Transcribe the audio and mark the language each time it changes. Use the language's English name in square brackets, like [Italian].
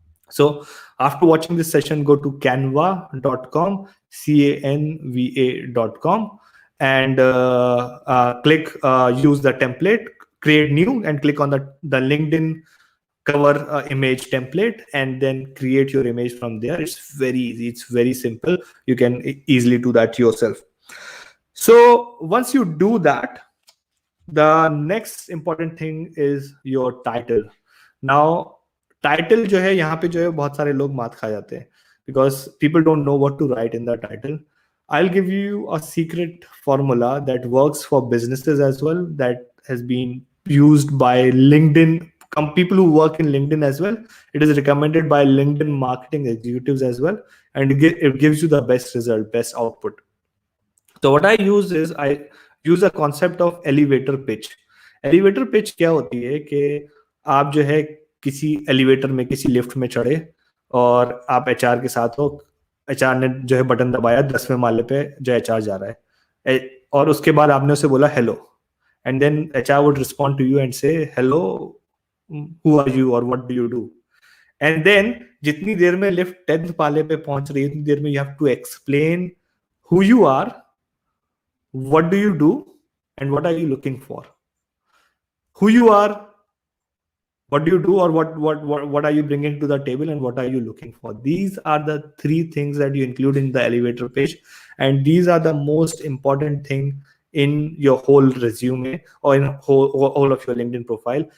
[English] So after watching this session, go to canva.com, canva.com, and click use the template, create new, and click on the LinkedIn cover image template, and then create your image from there. It's very easy. It's very simple. You can easily do that yourself. So once you do that, the next important thing is your title. [Hindi] Now, title जो है यहाँ पे जो है बहुत सारे लोग मात खा जाते हैं [English] because people don't know what to write in the title. I'll give you a secret formula that works for businesses as well, that has been used by LinkedIn, people who work in LinkedIn as well. It is recommended by LinkedIn marketing executives as well, and it gives you the best result, best output. So what I use is I use a concept of elevator pitch. [Hindi] Elevator pitch क्या होती है कि आप जो है किसी elevator में, किसी लिफ्ट में चढ़े और आप एचआर के साथ हो, एचआर ने जो है बटन दबाया, 10वें माले पे जो एचआर जा रहा है, और उसके बाद आपने उसे बोला hello, [English] and then HR would respond to you and say hello, who are you [Hindi] और [English] what do you do, and then [Hindi] जितनी देर में लिफ्ट 10th माले पे पहुंच रही है उतनी देर में [English] You have to explain who you are, what do you do, and what are you looking for. Who you are, what do you do, or what are you bringing to the table, and what are you looking for. These are the 3 things that you include in the elevator page, and these are the most important thing in your whole resume or in all of your LinkedIn profile.